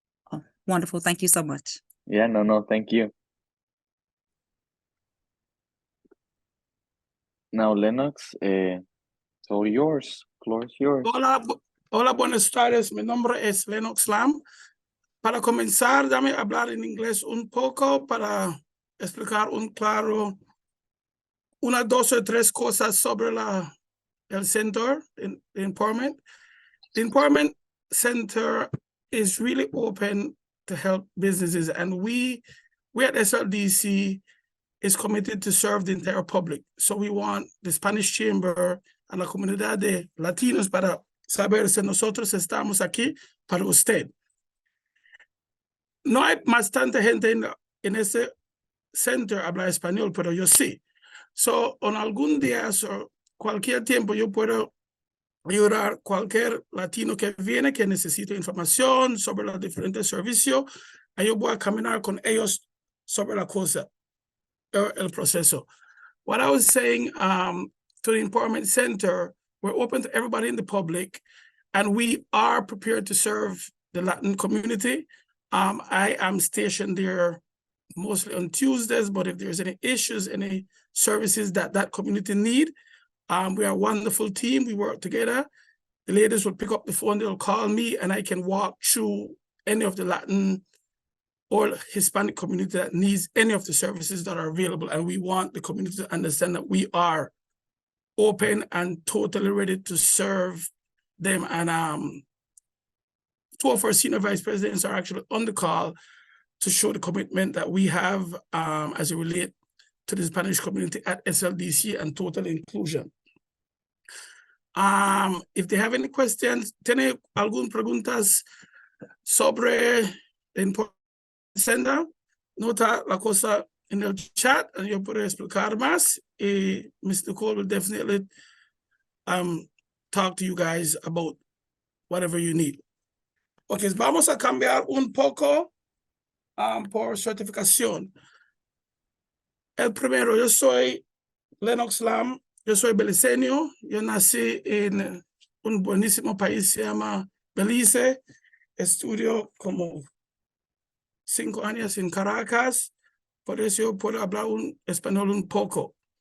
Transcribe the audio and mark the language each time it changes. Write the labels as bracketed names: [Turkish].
[English] Oh, wonderful. Thank you so much. Yeah, no, thank you. Now, Lennox, so yours, floor is yours. [Spanish] Hola, buenas tardes. Mi nombre es Lennox Lamb. Para comenzar, dame hablar en inglés un poco para explicar unas 2 o 3 cosas sobre el Center in Empowerment. [English] The Empowerment Center is really open to help businesses, and we at SLDC is committed to serve the entire public. So we want the Spanish Chamber [Spanish] a la comunidad de latinos para saber si nosotros estamos aquí para usted. No hay bastante gente en ese center habla español, pero yo sí. So, en algún día o cualquier tiempo yo puedo ayudar a cualquier latino que viene que necesite información sobre los diferentes servicios. Yo voy a caminar con ellos sobre la cosa, el proceso. [English] What I was saying to the Empowerment Center, we're open to everybody in the public, and we are prepared to serve the Latin community. I am stationed there mostly on Tuesdays, but if there's any issues, any services that community need, we are a wonderful team. We work together. The ladies will pick up the phone, they'll call me, and I can walk through any of the Latin or Hispanic community that needs any of the services that are available. And we want the community to understand that we are open and totally ready to serve them. And 2 of our senior vice presidents are actually on the call to show the commitment that we have as it relates to the Spanish community at SLDC and total inclusion. If they have any questions, [Spanish] ¿tiene algunas preguntas sobre el Center? Nota la cosa en el chat y yo puedo explicar más. [English] Mr. Cole will definitely talk to you guys about whatever you need. [Spanish] Ok, vamos a cambiar un poco por certificación. El primero, yo soy Lennox Lamb, yo soy beliceño, yo nací en un buenísimo país, se llama Belice, estudio como 5 años en Caracas, por eso yo puedo hablar un español un poco.